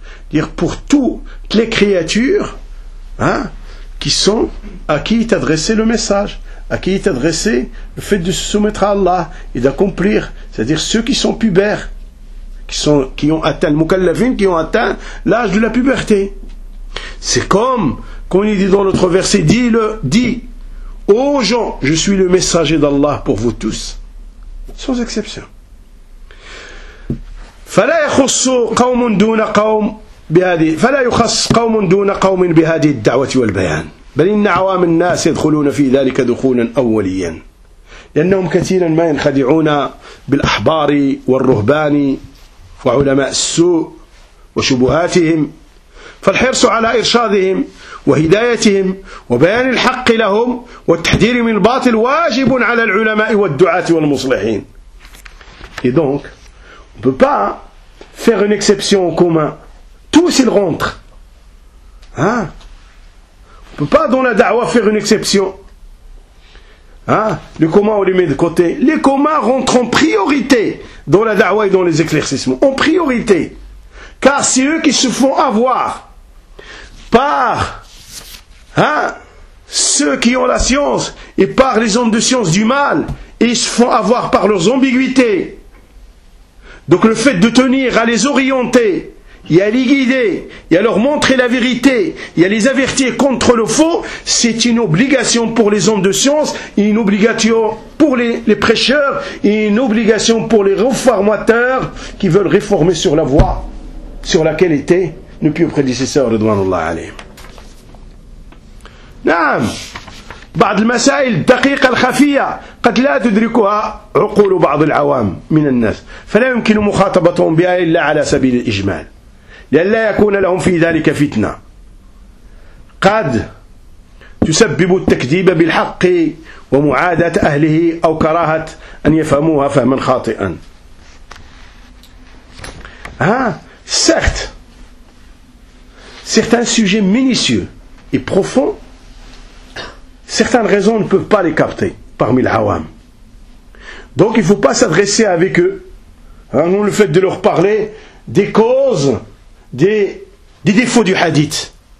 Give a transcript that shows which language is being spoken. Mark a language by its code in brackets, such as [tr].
[fr] dire pour toutes les créatures qui sont à qui il t'a adressé le message, à qui il t'a adressé le fait de se soumettre à Allah et d'accomplir, c'est-à-dire ceux qui sont pubères, qui ont atteint le mukallafin, qui ont atteint l'âge de la puberté. C'est comme qu'on y dit dans notre verset, dis aux gens, je suis le messager d'Allah pour vous tous, sans exception. [ar] فلا يخص قوم دون قوم بهذه، فلا يخص قوم دون قوم بهذه الدعوة والبيان، بل إن عوام الناس يدخلون في ذلك دخولا أوليا، لأنهم كثيرا ما ينخدعون بالأحبار والرهبان وعلماء السوء وشبهاتهم، فالحرص على إرشادهم وهدايتهم وبيان الحق لهم والتحذير من الباطل واجب على العلماء والدعاة والمصلحين. [fr] إذنك on peut pas faire une exception au commun. Tous ils rentrent. Hein? On peut pas dans la da'wa faire une exception. Hein? Les communs on les met de côté. Les communs rentrent en priorité dans la da'wa et dans les éclaircissements. En priorité. Car c'est eux qui se font avoir par hein, ceux qui ont la science et par les hommes de science du mal. Et ils se font avoir par leurs ambiguïtés. Donc le fait de tenir à les orienter et à les guider et à leur montrer la vérité et à les avertir contre le faux, c'est une obligation pour les hommes de science et une obligation pour les prêcheurs et une obligation pour les réformateurs qui veulent réformer sur la voie sur laquelle étaient nos pieux prédécesseurs, [ar] ridwanullah alayhim. Naam. بعض المسائل الدقيقة الخفية قد لا تدركها عقول بعض العوام من الناس، فلا يمكن مخاطبتهم بها إلا على سبيل الإجمال لئلا يكون لهم في ذلك فتنة قد تسبب التكذيب بالحق ومعاداة أهله أو كراهة أن يفهموها فهما خاطئا. [fr] ها سخت certains sujets minutieux et profonds, certaines raisons ne peuvent pas les capter parmi l'awam. Donc il ne faut pas s'adresser avec eux. Hein, nous, le fait de leur parler des causes, des défauts du hadith.